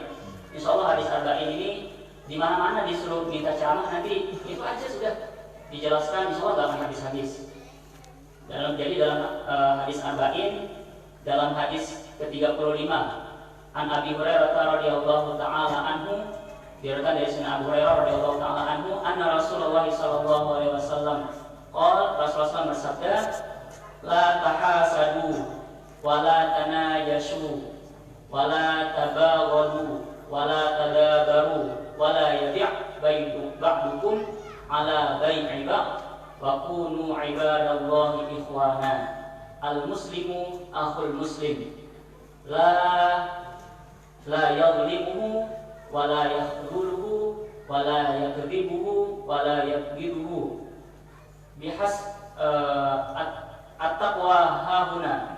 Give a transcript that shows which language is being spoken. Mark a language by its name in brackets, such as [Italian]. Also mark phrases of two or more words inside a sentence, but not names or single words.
[Indonesian] Insyaallah hadis arba'in ini di mana-mana disuruh minta ceramah nanti itu aja sudah dijelaskan insyaallah dalam hadis-hadis. Jadi dalam hadis arba'in dalam hadis ke-35 [Arabic] عن أبي هريرة رضي الله تعالى عنه [Indonesian] diriwayatkan dari Sayyidina Abu Hurairah [Arabic] رضي الله تعالى عنه أن رسول الله صلى الله عليه وسلم [Indonesian] Rasulullah bersabda [Arabic] لا تحاسدوا ولا تناجشوا ولا تباغضوا ولا تدابروا ولا يبع بعضكم على بيع بعض وكونوا عباد الله إخوانا المسلم أخو المسلم لا يظلمه ولا يخذله ولا يكذبه ولا يكذبه بحس التقوى هاهنا